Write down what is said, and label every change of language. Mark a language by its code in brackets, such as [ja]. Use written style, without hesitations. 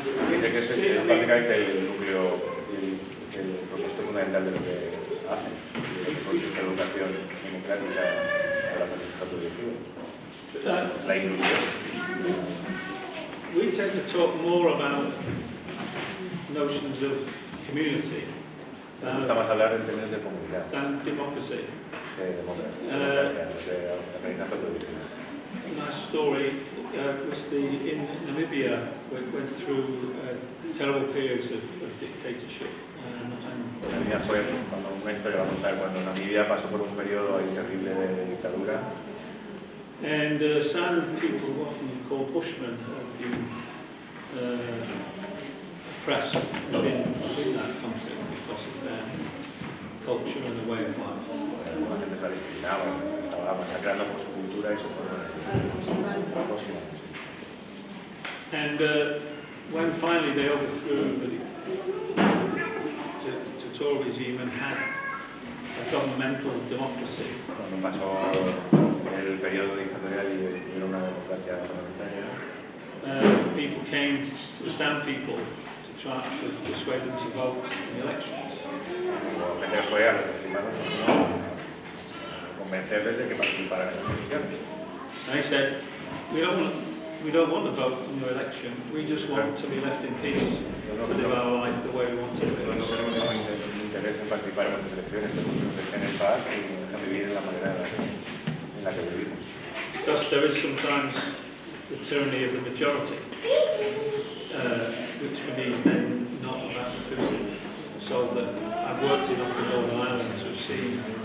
[es] Dice que es básicamente el núcleo, el propósito fundamental de lo que hacen, de esta educación democrática a la sociedad autodirigida. La inclusión. [en] We tend to talk more about notions of community [es] Nos gusta más hablar en términos de comunidad, [en] than democracy. [es] de democracia, de aprendizaje autodirigida. [en] My story was in Namibia, we went through terrible periods of dictatorship. [es] La mía fue una historia, vamos a ver, cuando Namibia pasó por un periodo ahí terrible de dictadura. [en] And some people, often called Bushmen, have been oppressed within that conflict because of their culture and the way of life. [es] La gente se discriminaba, estaba masacrando por su cultura y su forma de vida. [en] And when finally they overthrew the dictatorial regime and had a governmental democracy, [es] Cuando pasó el periodo dictatorial y era una democracia parlamentaria, [en] people came, some people, to try to persuade them to vote in the elections. [es] la gente fue a los musulmanes a convencerles de que participaran en las elecciones. [en] And they said, we don't want we don't want to vote in your election. We just want to be left in peace to live our life the way we want to live. [es] No tenemos ningún interés en participar en nuestras elecciones, pero nos dejen en paz y nos dejan vivir en la manera en la que vivimos. [en] Because there is sometimes the tyranny of the majority, which for me is then not about inclusive. So that I've worked enough in Northern Ireland to have seen.